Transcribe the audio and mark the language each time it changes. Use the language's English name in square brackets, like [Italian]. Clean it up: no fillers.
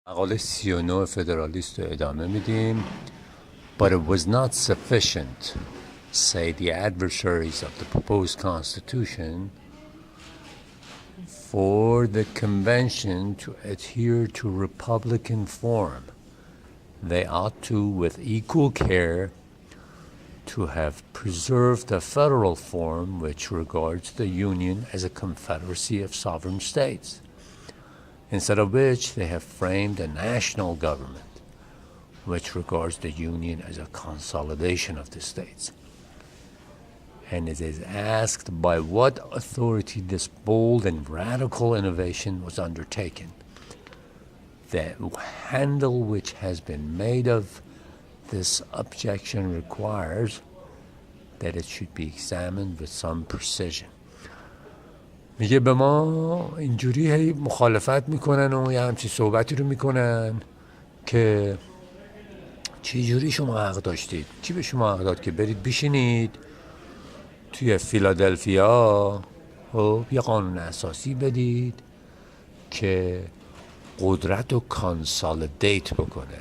[Persian] مقاله 39 فدرالیست رو ادامه میدیم. [English] But it was not sufficient, say the adversaries of the proposed constitution, for the convention to adhere to republican form. They ought to, with equal care, to have preserved the federal form which regards the Union as a confederacy of sovereign states, instead of which they have framed a national government which regards the Union as a consolidation of the states. And it is asked by what authority this bold and radical innovation was undertaken. The handle which has been made of this objection requires that it should be examined with some precision. [Persian] میگه به ما اینجوری هی مخالفت میکنن و یه همچین صحبتی رو میکنن که چی جوری شما حق داشتید؟ کی به شما حق داد که برید بشینید توی فیلادلفیا یه قانون اساسی بدید که قدرت رو کانسالیدیت بکنه.